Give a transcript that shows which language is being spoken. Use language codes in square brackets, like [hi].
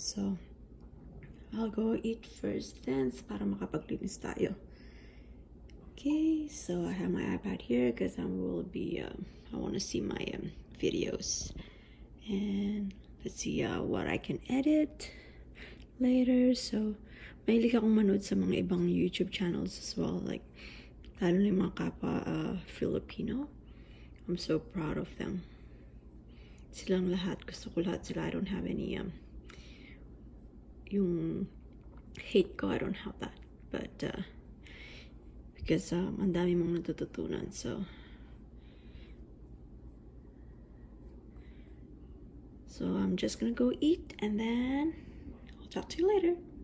[en] So I'll go eat first then [tl] para makapaglinis tayo. [en] Okay, so I have my iPad here because I will be I want to see my videos, and let's see what I can edit later. [tl] So mahilig akong manood sa mga ibang YouTube channels as well, like lalo na yung mga kapwa Filipino. [en] I'm so proud of them. [tl] Silang lahat, gusto ko lahat sila. [en] I don't have any yung hate ko, I don't have that, but because [tl] ang dami mong natututunan. [en] So I'm just gonna go eat and then I'll talk to you later.